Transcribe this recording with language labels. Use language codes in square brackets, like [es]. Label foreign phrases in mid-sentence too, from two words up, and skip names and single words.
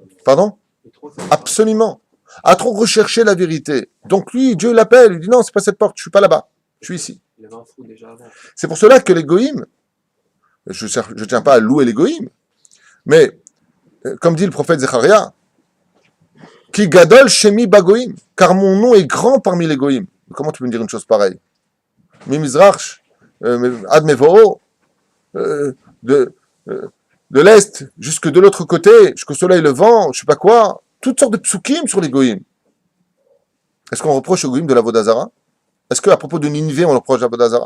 [fr] Pardon? Absolument. À trop rechercher la vérité. Donc lui, Dieu l'appelle, il dit non, c'est pas cette porte, je suis pas là-bas, je suis ici. Il avait un fou déjà avant. C'est pour cela que les goïms, je tiens pas à louer les goïms, mais comme dit le prophète Zecharia, [he] כי גדול שמי בגוים, [fr] car mon nom est grand parmi les goïms. Comment tu peux me dire une chose pareille? [he] ממזרח עד מבואו, [fr] de l'est jusque de l'autre côté, jusqu'au soleil levant, je sais pas quoi, toutes sortes de psukim sur les goïms. Est-ce qu'on reproche aux goïms de la Vodazara? Est-ce qu'à propos de Ninive, on reproche la Vodazara?